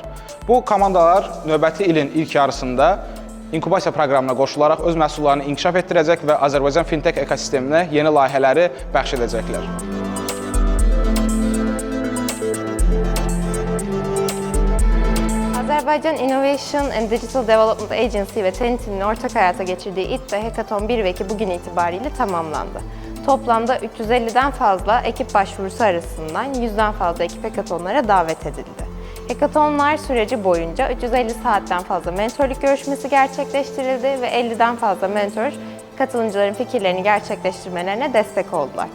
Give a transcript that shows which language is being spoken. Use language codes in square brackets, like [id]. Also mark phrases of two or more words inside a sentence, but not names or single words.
[az] Bu komandalar növbəti ilin ilk yarısında inkubasiya proqramına qoşularaq öz məhsullarını inkişaf etdirəcək və Azərbaycan fintech ekosisteminə yeni layihələri bəxş edəcəklər. [tr] Azerbaycan Innovation and Digital Development Agency ve Tenity'nin ortak hayata geçirdiği İDDA Hackathon 1 ve 2 bugün itibariyle tamamlandı. Toplamda 350'den fazla ekip başvurusu arasından 100'den fazla ekip hackathonlara davet edildi. Hackathonlar süreci boyunca 350 saatten fazla mentorluk görüşmesi gerçekleştirildi ve 50'den fazla mentor katılımcıların fikirlerini gerçekleştirmelerine destek oldular.